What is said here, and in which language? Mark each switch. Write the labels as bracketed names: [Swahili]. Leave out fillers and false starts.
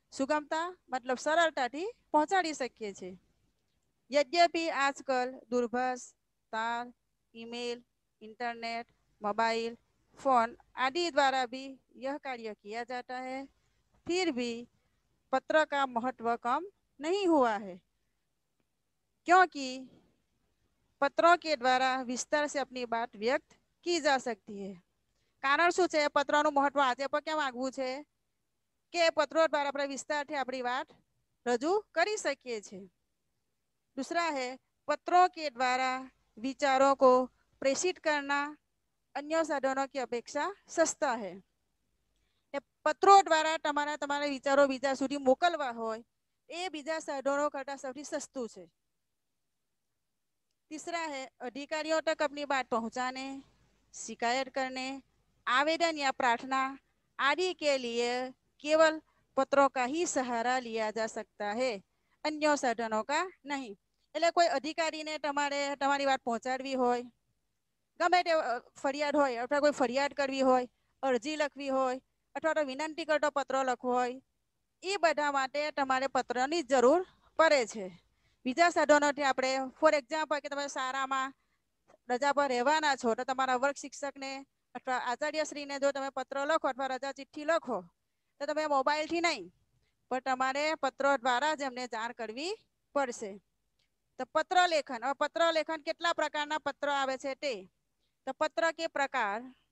[Hindi] सुगमता मतलब सरलता थी पहुंचाड़ी [Gujarati] શકીએ છીએ। [Hindi] यद्यपि आजकल दूरभाष, तार, ईमेल, इंटरनेट, मोबाइल फोन आदि द्वारा भी यह कार्य किया जाता है, फिर भी पत्र का महत्व कम नहीं हुआ है, क्योंकि पत्रों के द्वारा विस्तार से अपनी बात व्यक्त की जा सकती है। [Gujarati] કારણ શું છે પત્રનું મહત્વ આજે પણ કેમ આગવું છે કે પત્રો દ્વારા આપણે વિસ્તારથી આપણી વાત રજૂ કરી શકીએ છીએ। [Hindi] दूसरा है पत्रों के द्वारा विचारों को प्रेषित करना अन्य साधनों की अपेक्षा सस्ता है। [Gujarati] પત્રો દ્વારા તમારા વિચારો બીજા સુધી મોકલવા હોય એ બીજા સાધનો કરતા સૌથી સસ્તું છે। [Hindi] तीसरा है अधिकारियों तक अपनी बात पहुंचाने, शिकायत करने, आवेदन या प्रार्थना आदि के लिए केवल पत्रों का ही सहारा लिया जा सकता है, अन्य साधनों का नहीं। [Gujarati] એટલે કોઈ અધિકારીને તમારી વાત પહોંચાડવી હોય, ગમે તે ફરિયાદ હોય અથવા કોઈ ફરિયાદ કરવી હોય, અરજી લખવી હોય અથવા તો વિનંતી કરતો પત્ર લખવો હોય, એ બધા માટે તમારે પત્રની જરૂર પડે છે। બીજા સાધનોથી આપણે ફોર એક્ઝામ્પલ કે તમે શાળામાં રજા પર રહેવાના છો તો તમારા વર્ગ શિક્ષકને અથવા આચાર્યશ્રીને જો તમે પત્ર લખો અથવા રજા ચિઠ્ઠી લખો તો તમે મોબાઈલથી નહીં પણ તમારે પત્રો દ્વારા જ એમને જાણ કરવી પડશે। તો પત્ર લેખન કેટલા પ્રકારના પત્ર આવે છે તે તો પત્ર કે પ્રકાર